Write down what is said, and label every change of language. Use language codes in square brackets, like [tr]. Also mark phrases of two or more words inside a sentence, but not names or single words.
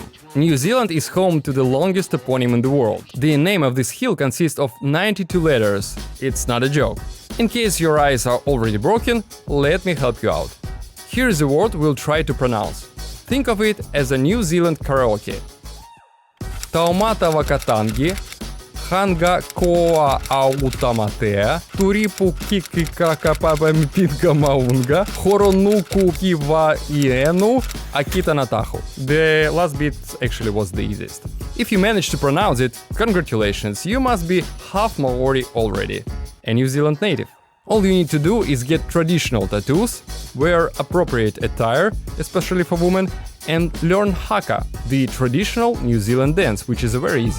[en] New Zealand is home to the longest toponym in the world. The name of this hill consists of 92 letters. It's not a joke. In case your eyes are already broken, let me help you out. Here is a word we'll try to pronounce. Think of it as a New Zealand karaoke. Taumata wakatangi, hanga koa autamate, turipu kiki kakapapa mpinga maunga, horonuku kiva ienu, akita natahu. The last bit actually was the easiest. If you managed to pronounce it, congratulations, you must be half Maori already, a New Zealand native. All you need to do is get traditional tattoos, wear appropriate attire, especially for women, and learn haka, the traditional New Zealand dance, which is very easy.